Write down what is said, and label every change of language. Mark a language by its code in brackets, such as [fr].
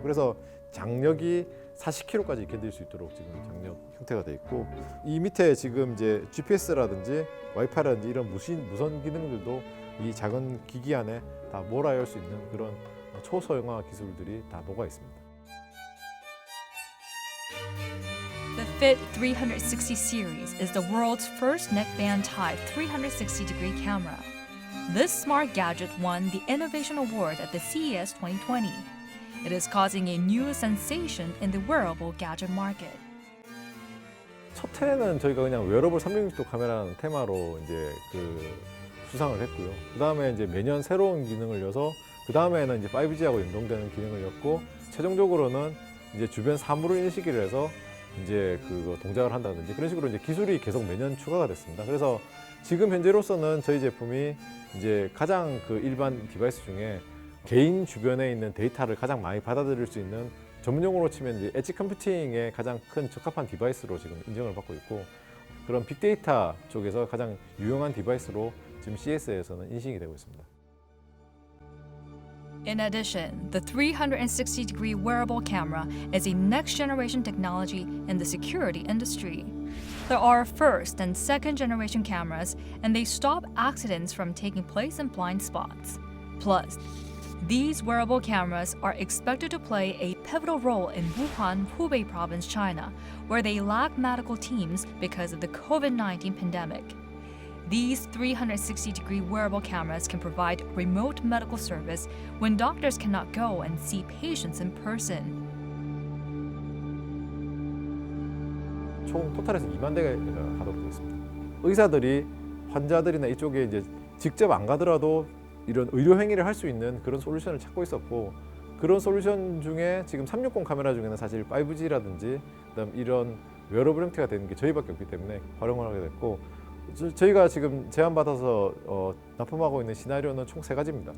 [ko] 그래서 장력이 40kg까지 견딜 수 있도록 지금 장력 형태가 돼 있고 이 밑에 지금 이제 GPS라든지 와이파이라든지 이런 무선 기능들도 이 작은 기기 안에 다 몰아열 수 있는 그런 초소형화 기술들이 다 녹아 있습니다. [en] The Fit 360 series is the world's first neckband type 360-degree camera. This smart gadget won the Innovation Award at the CES 2020. It is causing a new sensation in the wearable gadget market. [ko] 첫 해는 저희가 그냥 웨어러블 360도 카메라라는 테마로 이제 그 수상을 했고요. 그 다음에 이제 매년 새로운 기능을 여서 그 다음에는 이제 5G하고 연동되는 기능을 였고 최종적으로는 이제 주변 사물을 인식을 해서 이제 그 동작을 한다든지 그런 식으로 이제 기술이 계속 매년 추가가 됐습니다. 그래서 지금 현재로서는 저희 제품이 이제 가장 그 일반 디바이스 중에 개인 주변에 있는 데이터를 가장 많이 받아들일 수 있는 전문용어로 치면 이제 엣지 컴퓨팅에 가장 큰 적합한 디바이스로 지금 인정을 받고 있고 그런 빅데이터 쪽에서 가장 유용한 디바이스로 지금 CES에서는 인식이 되고 있습니다. [en] In addition, the 360-degree wearable camera is a next-generation technology in the security industry. There are first and second-generation cameras, and they stop accidents from taking place in blind spots. Plus, these wearable cameras are expected to play a pivotal role in Wuhan, Hubei province, China, where they lack medical teams because of the COVID-19 pandemic. These 360-degree wearable cameras can provide remote medical service when doctors cannot go and see patients in person. [ko] 총 토탈에서 2만 대가 가도록 되어 있습니다. 의사들이 환자들이나 이쪽에 이제 직접 안 가더라도 이런 의료 행위를 할 수 있는 그런 솔루션을 찾고 있었고 그런 솔루션 중에 지금 360 카메라 중에는 사실 5G라든지 그다음 이런 웨어러블 형태가 되는 게 저희밖에 없기 때문에 활용을 하게 됐고 저희가 지금 제안받아서 납품하고 있는 시나리오는 총 3가지입니다.